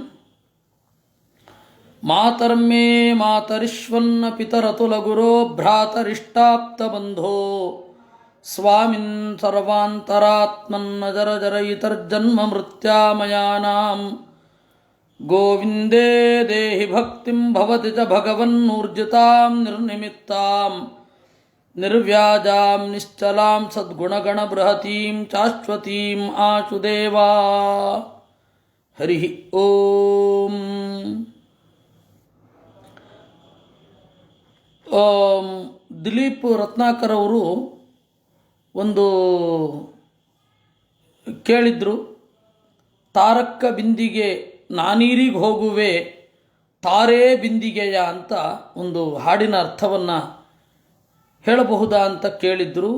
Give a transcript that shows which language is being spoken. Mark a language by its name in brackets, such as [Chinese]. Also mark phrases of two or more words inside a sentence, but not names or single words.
[Sanskrit] ಮಾತರ್ಮೇ ಮಾತರಿಶ್ವನ್ನ ಪಿತರತುಲಗುರೋ ಭ್ರಾತರಿಷ್ಟಾಪ್ತಬಂಧೋ ಸ್ವಾಮಿನ್ ಸರ್ವಾಂತರಾತ್ಮನ್ನ ಜರ ಜರಯಿತರ್ಜನ್ಮ ಮೃತ್ಯಾಮಯಾನಾಂ ಗೋವಿಂದೇ ದೇಹಿ ಭಕ್ತಿಂ ಭವತಿ ಚ ಭಗವನ್ನೂರ್ಜಿತಾಂ ನಿರ್ನಿಮಿತ್ತಾಂ ನಿರ್ವ್ಯಾಜಾಂ ನಿಶ್ಚಲಾಂ ಸದ್ಗುಣಗಣ ಬೃಹತೀಂ ಶಾಶ್ವತೀಂ ಆಚುದೇವಾ ಹರಿ ಓಂ. [Kannada] ದಿಲೀಪ್ ರತ್ನಾಕರ್ ಅವರು ಒಂದು ಕೇಳಿದ್ರು, ತಾರಕ್ಕ ಬಿಂದಿಗೆ ನಾನೀರಿಗೆ ಹೋಗುವೆ ತಾರೆ ಬಿಂದಿಗೆಯ ಅಂತ ಒಂದು ಹಾಡಿನ ಅರ್ಥವನ್ನು ಹೇಳಬಹುದಾ ಅಂತ ಕೇಳಿದ್ರು.